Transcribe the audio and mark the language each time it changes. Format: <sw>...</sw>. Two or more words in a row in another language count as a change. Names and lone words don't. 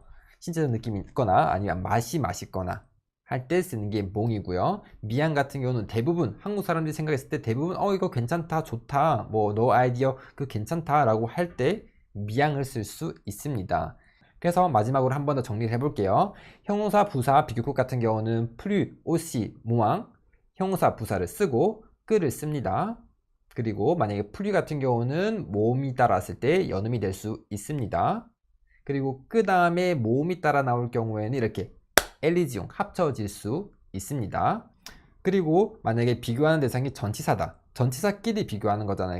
<ko>신체적 느낌이 있거나 아니면 맛이 맛있거나 할 때 쓰는 게 몽이고요. 미양 같은 경우는 대부분 한국 사람들이 생각했을 때 대부분 이거 괜찮다, 좋다, 뭐 너 아이디어 그 괜찮다 라고 할 때 미양을 쓸 수 있습니다. 그래서 마지막으로 한 번 더 정리를 해볼게요. 형용사, 부사, 비교급 같은 경우는</ko> <fr>plus, aussi, moins</fr> <ko>형용사, 부사를 쓰고 끄를 씁니다. 그리고 만약에 플류 같은 경우는 모음이 따랐을 때 연음이 될 수 있습니다. 그리고 그 다음에 모음이 따라 나올 경우에는 이렇게 엘리지용 합쳐질 수 있습니다. 그리고 만약에 비교하는 대상이 전치사다. 전치사끼리 비교하는 거잖아요.</ko>